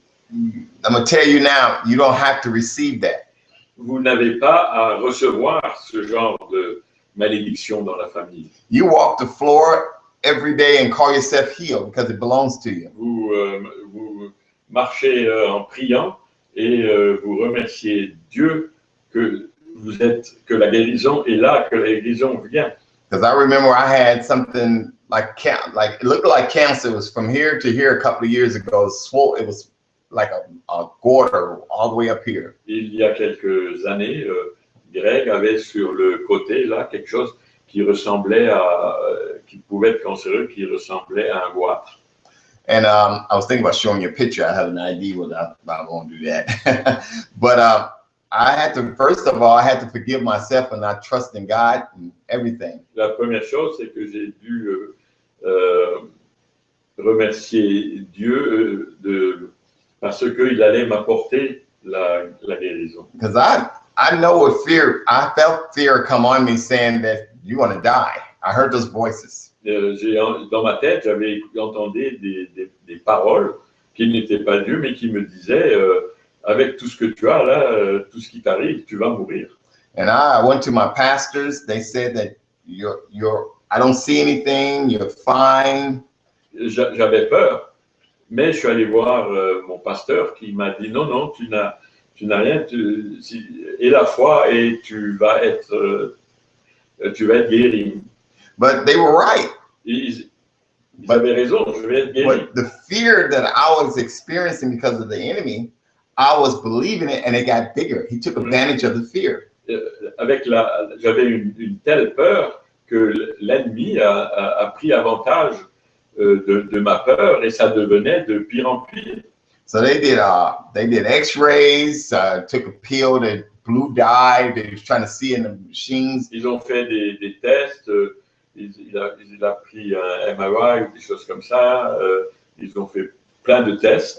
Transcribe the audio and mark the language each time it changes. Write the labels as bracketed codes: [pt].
[en] I'm going to tell you now, you don't have to receive that. [fr] Vous n'avez pas à recevoir ce genre de malédiction dans la famille. [en] You walk the floor every day and call yourself healed because it belongs to you. [fr] Vous marchez en priant et vous remerciez Dieu que la guérison est là, que la guérison vient. [en] Because I remember I had something like it looked like cancer. It was from here to here a couple of years ago. It was like a goiter all the way up here. [fr] Il y a quelques années, Greg avait sur le côté là quelque chose qui ressemblait qui pouvait être cancéreux, qui ressemblait à un goitre. [en] And I was thinking about showing you a picture. I have an idea, but I won't do that. But I had to, first of all, I had to forgive myself for not trusting God and everything. [fr] La première chose, c'est que j'ai dû remercier Dieu parce qu'il allait m'apporter la guérison. [en] Because I know what fear, I felt fear come on me saying that you're going to die. I heard those voices. [fr] Dans ma tête, j'avais entendu des paroles qui n'étaient pas Dieu, mais qui me disaient avec tout ce que tu as là, tout ce qui t'arrive, tu vas mourir. [en] And I went to my pastors. They said that I don't see anything. You're fine. [fr] J'avais peur, mais je suis allé voir mon pasteur qui m'a dit non, tu n'as rien. Et la foi et tu vas être guéri. [en] But they were right. [fr] Ils avaient raison, je vais être guéri. [en] But the fear that I was experiencing because of the enemy, I was believing it and it got bigger. He took advantage of the fear. [fr] J'avais une telle peur que l'ennemi a pris avantage de ma peur et ça devenait de pire en pire. [en] So they did X-rays, took a pill that blue dye. They was trying to see in the machines. [fr] Ils ont fait des tests. Il a pris un MRI ou des choses comme ça. Ils ont fait plein de tests.